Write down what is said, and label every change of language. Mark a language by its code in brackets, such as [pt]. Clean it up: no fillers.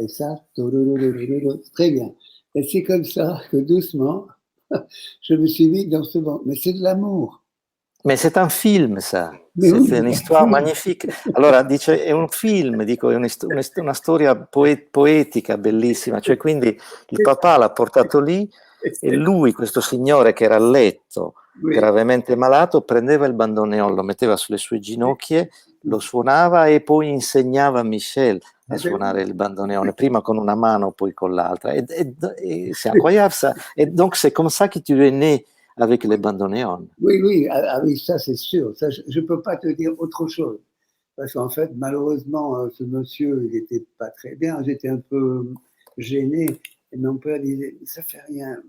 [fr] Et ça, très bien. Et c'est comme ça que doucement, je me suis mis dans ce banc. Mais c'est de l'amour. Ma c'est un film, ça. Mais oui, C'est un'histoire magnifique. [it] Allora, dice, è un film, dico, è una storia poetica, bellissima. Cioè, quindi il papà l'ha portato lì e lui, questo signore che era a letto, gravemente malato, prendeva il bandoneon, lo metteva sulle sue ginocchia, lo suonava e poi insegnava a Michel a suonare il bandoneon, prima con una mano, poi con l'altra. [fr] Et c'est incroyable ça. Et donc, c'est comme ça que tu es né avec les bandoneons. Oui, oui, oui, ça c'est sûr. Ça, je ne peux pas te dire autre chose. Parce qu'en fait, malheureusement, ce monsieur, il n'était pas très bien. J'étais un peu gêné. Et mon père disait, ça fait rien.